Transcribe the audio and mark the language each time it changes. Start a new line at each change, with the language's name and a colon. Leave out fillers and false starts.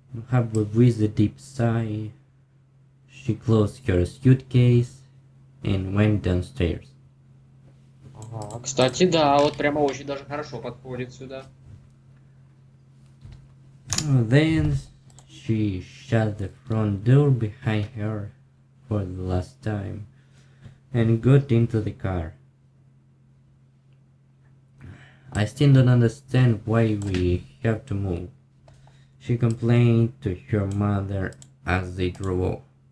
English: Halfway with a deep sigh, she closed her suitcase and went downstairs.
Russian: Ага, кстати, да, вот прямо очень даже хорошо подходит сюда.
English: Then she shut the front door behind her for the last time and got into the car. I still don't understand why we have to move, she complained to her mother as they drove off.